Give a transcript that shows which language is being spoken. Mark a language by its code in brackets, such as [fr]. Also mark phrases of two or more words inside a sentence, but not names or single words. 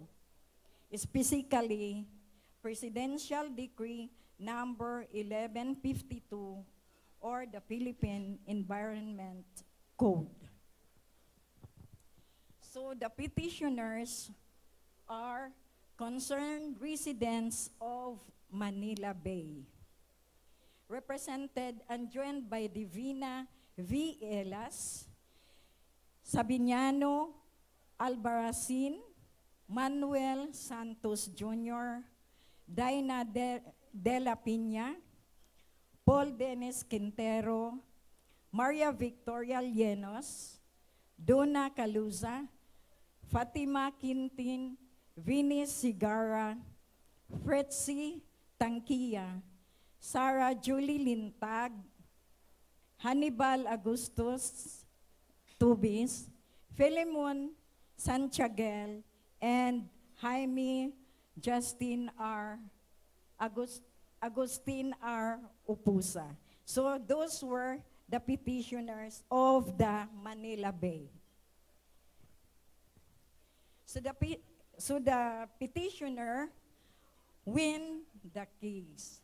[en] Specifically, Presidential Decree number 1152 or the Philippine Environment Code. So the petitioners are concerned residents of Manila Bay, represented and joined by Divina V. Elas, Sabiniano Albarracin, Manuel Santos Jr., Daina de la Piña, Paul Dennis Quintero, Maria Victoria Llenos, Donna Caluza, Fatima Quintin, Vinny Sigara, Fretzy Tanquia, Sarah Julie Lintag, Hannibal Agustus Tubis, Philemon Santiaguel, and Jaime Justin R. Agustin R. Upusa. So those were the petitioners of the Manila Bay. So the petitioner win the case.